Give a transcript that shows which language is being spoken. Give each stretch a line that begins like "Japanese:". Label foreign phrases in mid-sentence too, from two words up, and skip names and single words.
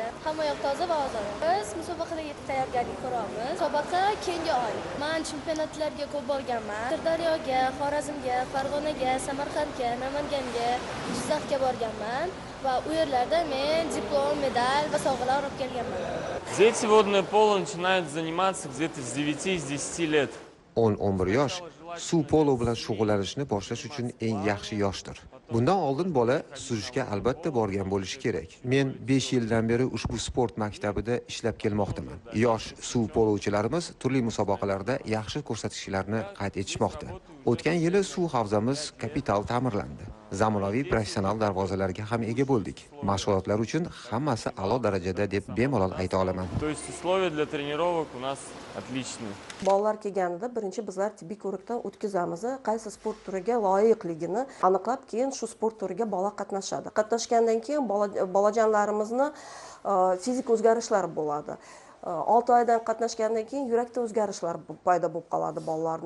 Uzbek: Hamma yoq toza va ozoda. Biz musobaqalarga tayyorgarlik ko'ramiz. Musobaqa keyingi oy. Men chempionatlarga ko'p borganman. Sirdaryoga, Xorazmga, Farg'onaga, Samarqandga, Namanganga, Jizzaxga borganman va u yerlarda men diplom, medal va sovg'alar olib kelganman.
Russian: Дети водное поло начинают заниматься где-то с 9-10 лет.
Uzbek: 10-11 yosh suv polo bilan shug'ullanishni boshlash uchun eng yaxshi yoshdir. Bundan oldin bola suzishga albatta borgan bo'lishi kerak. Men 5 yildan beri ushbu sport maktabida ishlab kelmoqdaman. Yosh suv polochilarimiz turli musobaqalarda yaxshi ko'rsatkichlarni qayd etishmoqda. O'tgan yili suv havzamiz kapital ta'mirlandi. Zamonaviy professional darvozalarga ham ega bo'ldik. Mashg'ulotlar uchun hammasi a'lo darajada deb bemalol ayta olaman.
Russian: То есть условия для тренировок у нас отличные.
Uzbek: Bolalar kelganida birinchi bizlar tibbiy ko'rikdan o'tkazamiz. Qaysi sport turiga loyiqligini aniqlab, keyin shu sport turiga bola qatnashadi. Qatnashgandan keyin bolajonlarimizni fizik o'zgarishlar bo'ladi. 6 oydan qatnashgandan keyin yurakda o'zgarishlar paydo bo'lib qoladi bolalarning.